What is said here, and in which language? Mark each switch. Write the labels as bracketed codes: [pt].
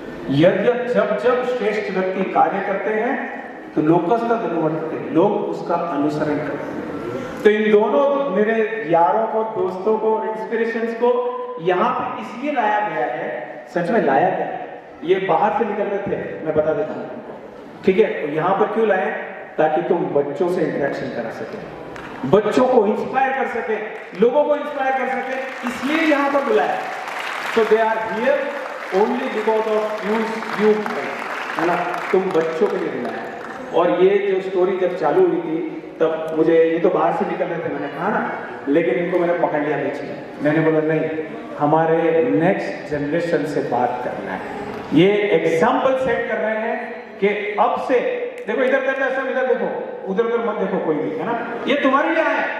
[hi] यद यद जब जब श्रेष्ठ व्यक्ति कार्य करते हैं तो लोकस्थ अनुवर्तते, लोग उसका अनुसरण करते हैं। तो इन दोनों मेरे यारों को, दोस्तों को, इंस्पिरेशंस को यहाँ पे इसलिए लाया गया है, सच में लाया गया है। ये बाहर से निकल रहे थे, मैं बता देता हूँ, ठीक है? तो यहाँ पर क्यों लाए? ताकि तुम बच्चों से इंटरेक्शन करा सके, बच्चों को इंस्पायर कर सके, लोगों को इंस्पायर कर सके, इसलिए यहाँ पर बुलाया। [en] So they are here only because of you, है ना? [hi] तुम बच्चों के लिए बुलाया। और ये जो स्टोरी जब चालू हुई थी तब मुझे, ये तो बाहर से निकल रहे थे, मैंने कहा ना, लेकिन इनको मैंने पकड़ लिया बीच में। मैंने बोला नहीं, हमारे नेक्स्ट जनरेशन से बात करना है। ये एग्जाम्पल सेट कर रहे हैं कि अब से देखो, इधर करना सब, इधर देखो, उधर उधर मत देखो कोई भी, है ना? ये तुम्हारे लिए आए।